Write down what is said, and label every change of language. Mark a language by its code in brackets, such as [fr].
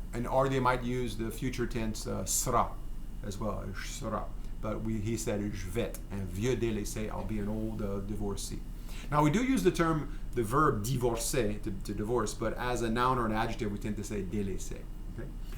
[en] Or they might use the future tense sera as well. Sera. But he said [fr] je vais être un vieux délaissé. [en] I'll be an old divorcee. Now we do use the verb divorcer to divorce, but as a noun or an adjective, we tend to say délaissé. Okay?